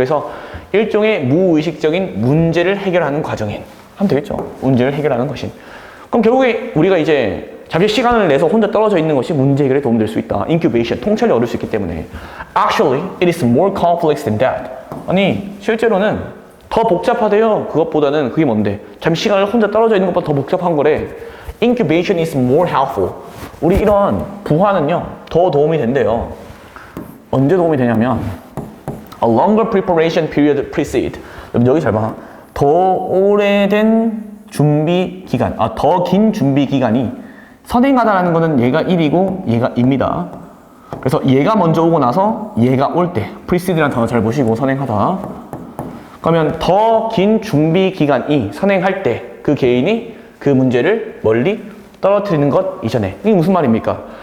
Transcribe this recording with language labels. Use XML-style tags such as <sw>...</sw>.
<ko>그래서 일종의 무의식적인 문제를 해결하는 과정인. 하면 되겠죠. 문제를 해결하는 것인. 그럼 결국에 우리가 이제 잠시 시간을 내서 혼자 떨어져 있는 것이 문제 해결에 도움될 수 있다. incubation, 통찰력 얻을 수 있기 때문에.</ko> <en>Actually, it is more complex than that.</en> <ko>아니, 실제로는 더 복잡하대요. 그것보다는 그게 뭔데? 잠시 시간을 혼자 떨어져 있는 것보다 더 복잡한 거래.</ko> <en>Incubation is more helpful.</en> <ko>우리 이런 부화는요, 더 도움이 된대요. 언제 도움이 되냐면,</ko> <en>a longer preparation period precede.</en> <ko>여기 잘 봐. 더 오래된 준비 기간, 더 긴 준비 기간이 선행하다라는 거는 얘가 1이고 얘가 2입니다. 그래서 얘가 먼저 오고 나서 얘가 올 때, precede라는 단어 잘 보시고 선행하다. 그러면 더 긴 준비 기간이 선행할 때 그 개인이 그 문제를 멀리 떨어뜨리는 것 이전에. 이게 무슨 말입니까?</ko>